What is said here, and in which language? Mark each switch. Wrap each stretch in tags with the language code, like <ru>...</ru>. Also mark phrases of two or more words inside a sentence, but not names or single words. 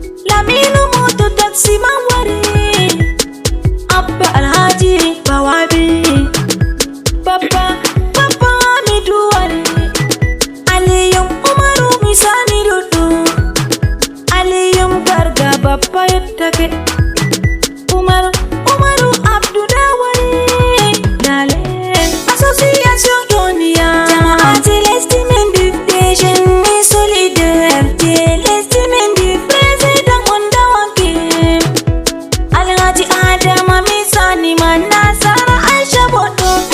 <ff>Laminu Moto Taxi Mawari. Abba Alhaji Bawabi. Papa, Papa Hamidu Wari. Aliyu Umaru Misani Dudu. Aliyu Garga Bappa Yottake. Umar, Umaru Abdu Dawari. Dale. Association Yonia. Jama'atul Estimin Division, ni solidarité.</ff> <fr>L'Estimin du président Wanda Wanke.</fr> <ff>Alhaji Adama Misani Manasara Aisha Bodo.</ff>